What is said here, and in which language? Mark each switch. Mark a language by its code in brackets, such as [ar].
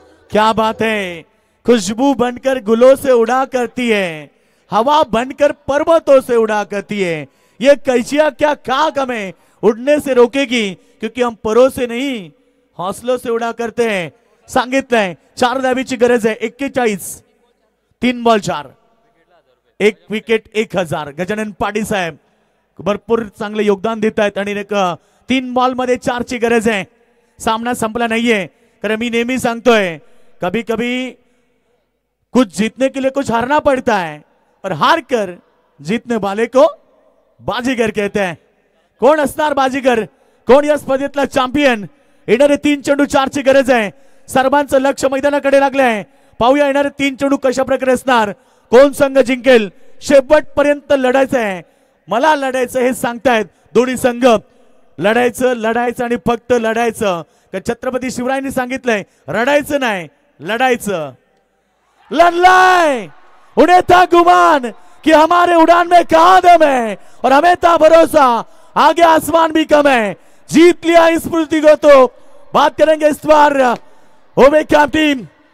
[hi] क्या बात है, खुशबू बनकर गुलों से उड़ा करती है, हवा बनकर पर्वतों से उड़ा करती है. ये कैसिया क्या खाक हमें उड़ने से रोकेगी, क्योंकि हम परों से नहीं हौसलों से उड़ा करते हैं. [mr] सांगितलंय 4 धावीची गरज आहे. 41, 3 बॉल 4, 1 विकेट 1000. गजानन पाटील साहेब भरपूर चांगले योगदान देत आहेत आणि 3 बॉल मध्ये 4 ची गरज आहे. सामना संपला नाहीये, कारण मी नेहमी सांगतोय [hi] कभी कभी कुछ जीतने के लिए कुछ हारना पड़ता है, और हार कर जीतने वाले को बाजीगर कहते हैं. [mr] कोण असणार बाजीगर, कोण या स्पर्धेतला चॅम्पियन? येणारे 3 चेंडू 4 ची गरज आहे. सर्वांचं लक्ष मैदानाकडे लागलंय. पाहूया येणारे 3 चेंडू कशा प्रकारे असणार, कोण संघ जिंकेल. शेवटपर्यंत लढायचं आहे, मला लढायचं हे सांगतायत दोन्ही संघ. लढायचं आणि फक्त लढायचं. छत्रपती शिवरायांनी सांगितलंय रडायचं नाही, लढायचं. [hi] लढलाय, उन्हें था गुमान कि हमारे उड़ान में कहां दम है, और हमें था भरोसा आगे आसमान भी कम है. जीत लिया इस स्मृति को. तो बात करेंगे इस बार ओवे कैंप टीम.